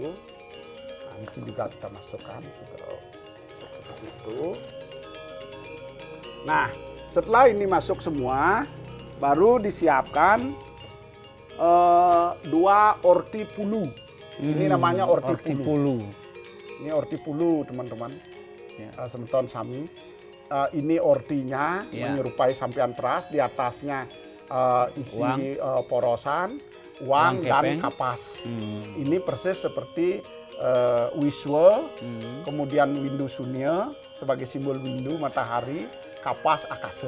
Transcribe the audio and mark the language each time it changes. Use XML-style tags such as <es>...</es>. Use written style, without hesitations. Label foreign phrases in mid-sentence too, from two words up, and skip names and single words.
<id>Nah, ini juga kita masukkan seperti itu. Nah, setelah ini masuk semua, baru disiapkan 2 orti pulu. Ini namanya orti pulu. Ini orti pulu teman-teman.</id> <ban>Semeton sami.</ban> <id>Ini ortinya menyerupai sampian peras, di atasnya isi porosan, uang dan kapas. Ini persis seperti wiswa, kemudian windu sunya sebagai simbol windu matahari, kapas akase.</id>